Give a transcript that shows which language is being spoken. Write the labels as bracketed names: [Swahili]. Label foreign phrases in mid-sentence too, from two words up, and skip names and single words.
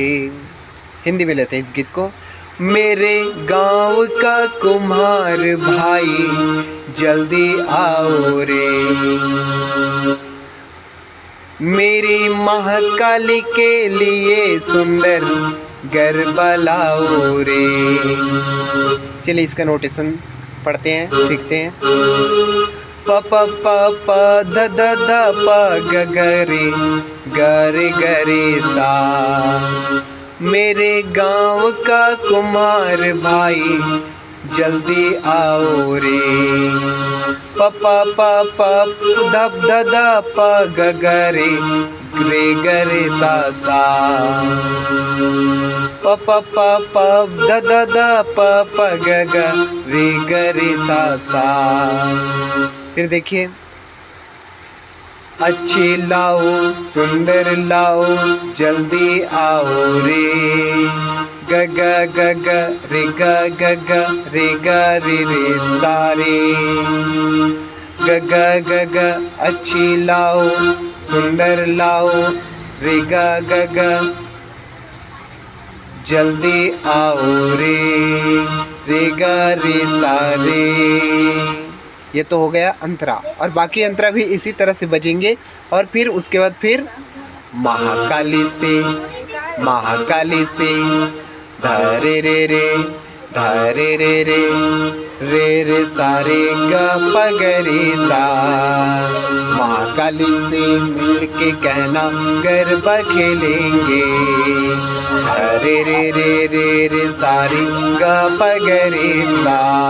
[Hindi] हिंदी में लेते हैं इस गीत को, मेरे गांव का कुम्हार भाई जल्दी आओ रे, मेरी महाकाली के लिए सुंदर गरबा लाओ रे। चलिए इसका नोटेशन पढ़ते हैं, सीखते हैं। प प प प द द द प ग ग रे ग रे ग रे सा, मेरे गांव का कुम्हार भाई जल्दी आओ रे। प प प प द द द प ग ग रे ग रे सा सा, प प प प द द द प प ग ग रे ग रे सा सा। फिर देखिए, अच्छी लाओ सुंदर लाओ जल्दी आओ रे, ग ग ग ग रे ग ग ग रे ग रे रे सारे, ग ग ग ग अच्छी लाओ सुंदर लाओ रे ग ग ग जल्दी आओ रे ग रे सारे। ये तो हो गया अंतरा, और बाकी अंतरा भी इसी तरह से बजेंगे। और फिर उसके बाद फिर महाकाली से धरे रे धरे रे रे सारे ग प ग रे सा, महाकाली से मिल के कहना गरबा खेलेंगे, धरे रे सारे ग प ग रे सा।